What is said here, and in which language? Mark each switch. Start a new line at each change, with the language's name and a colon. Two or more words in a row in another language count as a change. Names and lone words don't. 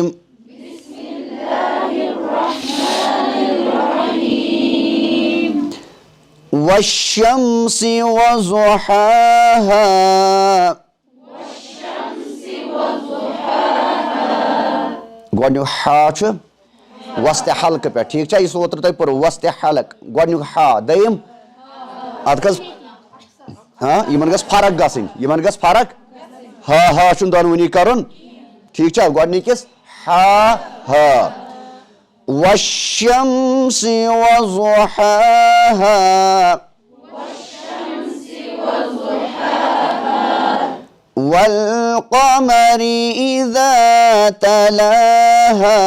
Arabic: بسم اللہ الرحمن الرحیم والشمس وضحاها والشمس وضحاها
Kashmiri: گۄڈنیُک ہا چھُ وسط حلقہٕ پٮ۪ٹھ ٹھیک چھا یُس اوترٕ تۄہہِ پوٚروٕ وسط حلق گۄڈنیُک ہا دوٚیِم اتھ گٔژھ یِمن گٔژھ فرق گژھٕنۍ یِمن گٔژھ فرق ہا چھُنہٕ دۄنوٕنی کرُن ٹھیک چھا گۄڈنِکِس ہا
Arabic: والشمس وضحاها والشمس وضحاها والقمر إذا تلاها